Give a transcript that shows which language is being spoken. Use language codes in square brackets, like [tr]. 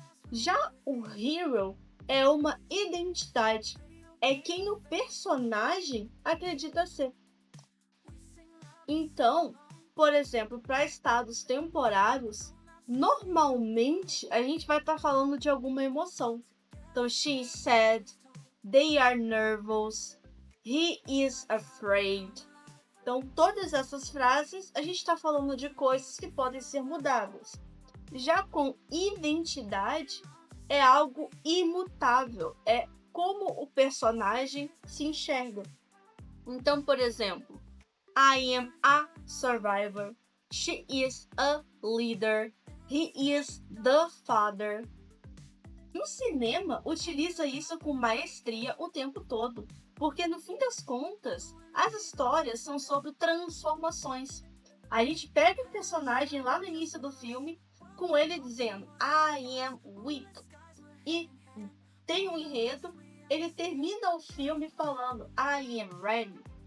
[pt] Já o hero é uma identidade, é quem o personagem acredita ser. Então, por exemplo, para estados temporários, normalmente a gente vai estar falando de alguma emoção. [en] Então, she is sad, they are nervous, he is afraid. [pt] Então, todas essas frases, a gente está falando de coisas que podem ser mudadas. Já com identidade, é algo imutável, é como o personagem se enxerga. [en] Então, por exemplo, I am a survivor, she is a leader, he is the father. [pt] No cinema, utiliza isso com maestria o tempo todo, porque no fim das contas, as histórias são sobre transformações. A gente pega o personagem lá no início do filme, com ele dizendo [en] I am weak, [pt] e tem um enredo, ele termina o filme falando [en] I am ready.